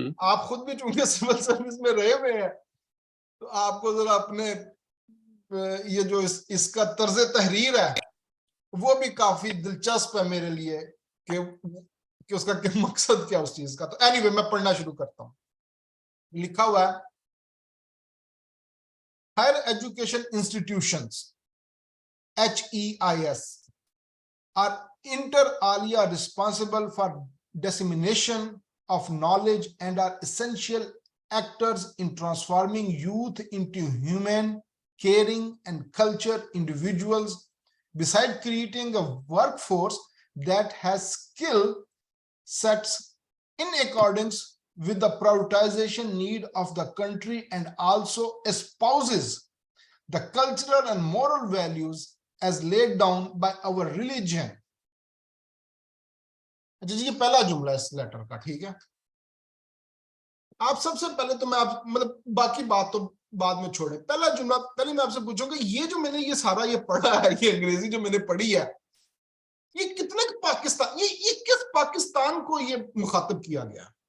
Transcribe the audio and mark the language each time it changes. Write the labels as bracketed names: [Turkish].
[Urdu] آپ خود بھی چونکہ سول سروس میں رہے ہوئے ہیں تو آپ کو ذرا اپنے یہ جو اس کا طرز تحریر ہے وہ بھی کافی دلچسپ ہے میرے لیے کہ اس کا کیا مقصد کیا اس چیز کا. تو اینی وے میں پڑھنا شروع کرتا ہوں. لکھا ہوا ہے: [English] Higher education institutions HEIS are inter alia responsible for dissemination of knowledge and are essential actors in transforming youth into human, caring, and cultured individuals, besides creating a workforce that has skill sets in accordance with the prioritization need of the country and also espouses the cultural and moral values as laid down by our religion. [Urdu] اچھا جی، یہ پہلا جملہ اس letter کا، ٹھیک ہے. آپ سب سے پہلے تو میں آپ مطلب باقی بات تو بعد میں چھوڑیں، پہلا جملہ پہلے میں آپ سے پوچھوں کہ یہ جو میں نے یہ سارا یہ پڑھا ہے، یہ انگریزی جو میں نے پڑھی ہے، یہ کتنے پاکستان، یہ کس پاکستان کو یہ مخاطب کیا گیا؟